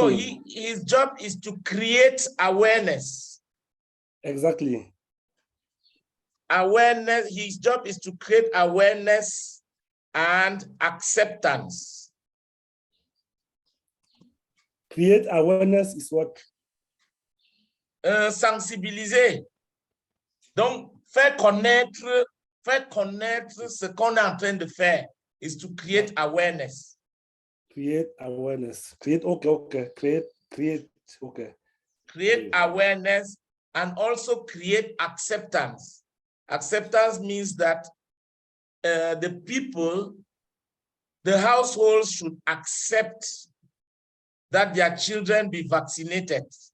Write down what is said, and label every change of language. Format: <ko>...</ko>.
<en>So his job is to create awareness. Exactly. awareness. His job is to create awareness and acceptance. Create awareness is what?</en> <fr>Sensibiliser. Donc, faire connaître ce qu'on est en train de faire</fr> <en>is to create awareness. Create awareness. Create, okay. Create, okay. Create awareness and also create acceptance. Acceptance means that the people, the households should accept that their children be vaccinated.</en>